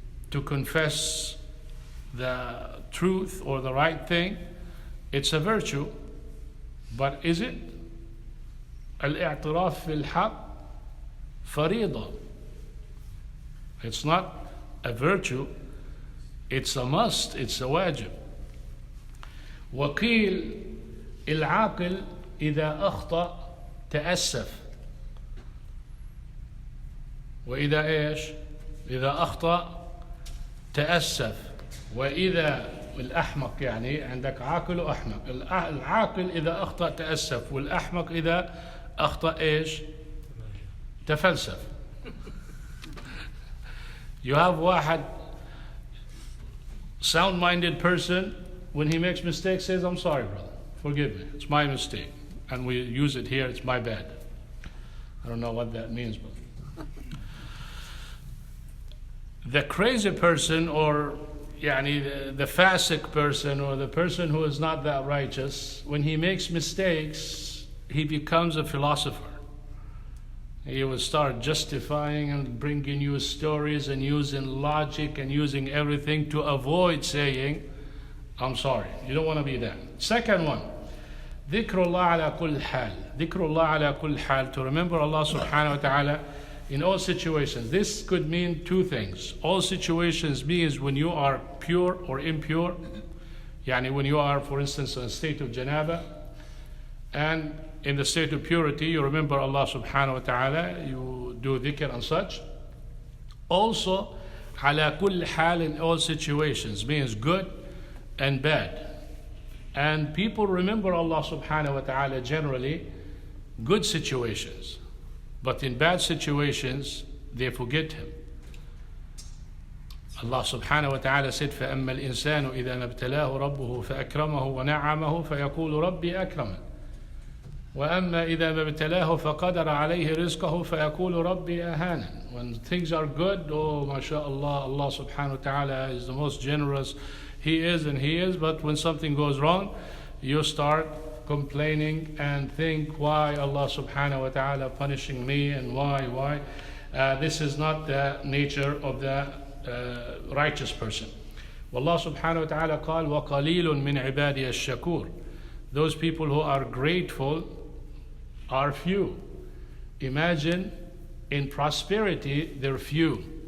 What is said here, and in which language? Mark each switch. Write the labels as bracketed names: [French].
[English] To confess the truth or the right thing, it's a virtue. But is it? [Arabic] الاعتراف بالحق فريضة. [English] It's not a virtue, it's a must, it's a wajib. [Arabic] وقيل العاقل إذا أخطأ تأسف. وإذا إيش؟ إذا أخطأ تأسف. وإذا الأحمق، يعني عندك عاقل وأحمق. العاقل إذا أخطأ تأسف، والأحمق إذا أخطأ إيش؟ تفلسف. [English] You have واحد sound-minded person, when he makes mistakes, says, I'm sorry, brother, forgive me, it's my mistake. And we use it here, it's my bad. I don't know what that means, but the crazy person, or يعني the fasiq person, or the person who is not that righteous, when he makes mistakes, he becomes a philosopher. He will start justifying and bringing you stories and using logic and using everything to avoid saying, I'm sorry. You don't want to be that. Second one, [Arabic] ذكر الله على كل حال. ذكر الله على كل حال. [English] To remember Allah subhanahu wa ta'ala in all situations. This could mean two things. All situations means when you are pure or impure. يعني when you are, for instance, in a state of janaba, and in the state of purity, you remember Allah subhanahu wa ta'ala, you do dhikr and such. Also, [Arabic] على كل حال, [English] in all situations, means good and bad. And people remember Allah subhanahu wa ta'ala generally, good situations. But in bad situations, they forget Him. [Arabic] Allah subhanahu wa ta'ala said, فَأَمَّا الْإِنسَانُ إِذَا مَا ابْتَلَاهُ رَبُّهُ فَأَكْرَمَهُ وَنَعَّمَهُ فَيَقُولُ رَبِّي أَكْرَمَنِ وَأَمَّا إِذَا مَا ابْتَلَاهُ فَقَدَرَ عَلَيْهِ رِزْقَهُ فَيَقُولُ رَبِّي أَهَانَنِ. [English] When things are good, oh, mashallah, Allah subhanahu wa ta'ala is the most generous. He is and He is. But when something goes wrong, you start complaining and think, why Allah subhanahu wa ta'ala punishing me, and why? This is not the nature of the righteous person. [Arabic] والله سبحانه وتعالى قال وقليل من عبادي الشكور. [English] Those people who are grateful are few. Imagine in prosperity they're few.